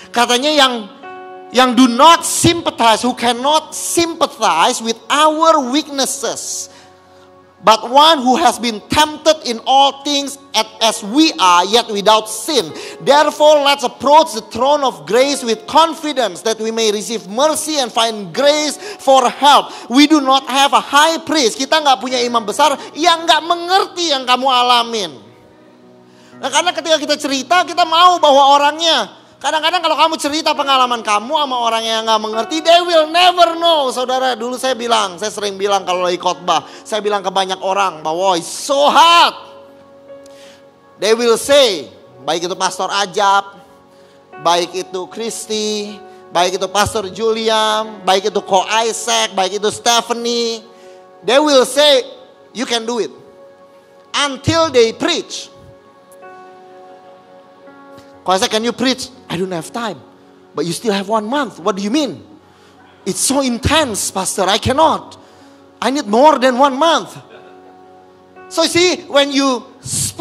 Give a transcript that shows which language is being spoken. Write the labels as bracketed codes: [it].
[id] Katanya yang [en] do not sympathize, who cannot sympathize with our weaknesses. But one who has been tempted in all things as we are, yet without sin. Therefore let's approach the throne of grace with confidence, that we may receive mercy and find grace for help. We do not have a high priest. [id] Kita gak punya imam besar yang gak mengerti yang kamu alamin. Nah, karena ketika kita cerita, kita mau bahwa orangnya, kadang-kadang kalau kamu cerita pengalaman kamu sama orang yang gak mengerti, [en] they will never know. [id] Saudara, dulu saya sering bilang kalau lagi khotbah, saya bilang ke banyak orang bahwa [en] it's so hard. They will say, [id] baik itu Pastor Ajab, baik itu Kristi, baik itu Pastor Julian, baik itu Ko Isaac, baik itu Stephanie. [en] They will say, you can do it. Until they preach. Ko Isaac, can you preach? I don't have time. But you still have 1 month. What do you mean? It's so intense, Pastor. I cannot. I need more than 1 month. So see, when you speak